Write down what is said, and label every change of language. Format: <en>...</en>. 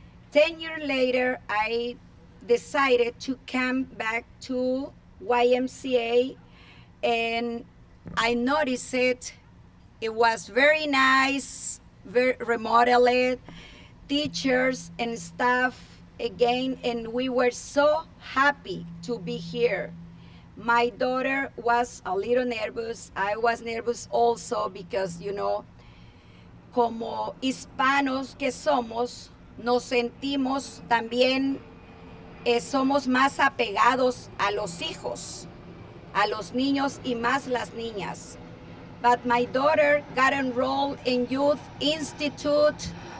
<en>10 years later, I decided to come back to YMCA, and I noticed it. It was very nice, very remodeled, teachers and staff again, and we were so happy to be here. My daughter was a little nervous. I was nervous also because, you know,</en> <es>como hispanos que somos, nos sentimos también, somos más apegados a los hijos, a los niños y más las niñas.</es> <en>But my daughter got enrolled in Youth Institute.</en>